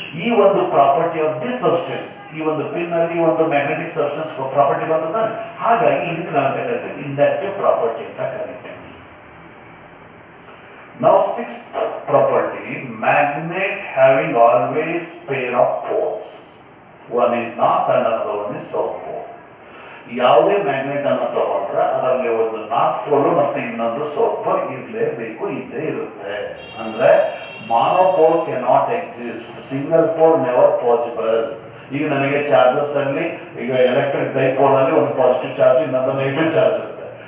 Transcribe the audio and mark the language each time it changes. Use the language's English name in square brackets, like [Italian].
[Kannada] ಈ ಒಂದು property of this substance, ಈ ಒಂದು ಪಿನ್ ಅಲ್ಲಿ ಒಂದು ಮ್ಯಾಗ್ನೆಟಿಕ್ ಸಬ್ಸ್ಟೆನ್ಸ್ ಪ್ರಾಪರ್ಟಿ ಬಂದಿದ್ದಾನೆ, ಹಾಗಾಗಿ ಇದಕ್ಕೆ ನಾವು ಕರಿತೀವಿ ಇಂಡಕ್ಟಿವ್ ಪ್ರಾಪರ್ಟಿ ಅಂತ ಕರಿತೀವಿ. [English] Now sixth property, magnet having always pair of poles. One is north and another one is south pole. [Kannada] ಯಾವುದೇ ಮ್ಯಾಗ್ನೆಟ್ ಅನ್ನು ತಗೊಂಡ್ರೆ ಅದರಲ್ಲಿ ಒಂದು ನಾರ್ತ್ ಪೋಲ್ ಮತ್ತೆ ಇನ್ನೊಂದು ಸೌತ್ ಪೋಲ್ ಇರಲೇಬೇಕು, ಇದ್ದೇ ಇರುತ್ತೆ. [English] ಅಂದ್ರೆ monopole cannot exist, single pole never possible. [Kannada] ಈಗ ನನಗೆ ಚಾರ್ಜಸ್ ಅಲ್ಲಿ ಈಗ ಎಲೆಕ್ಟ್ರಿಕ್ ಡೈಪೋಲ್ ಅಲ್ಲಿ ಒಂದು ಪಾಸಿಟಿವ್ ಚಾರ್ಜ್ ಇನ್ನೊಂದು ನೆಗೆಟಿವ್ ಚಾರ್ಜ್ ಇರುತ್ತೆ.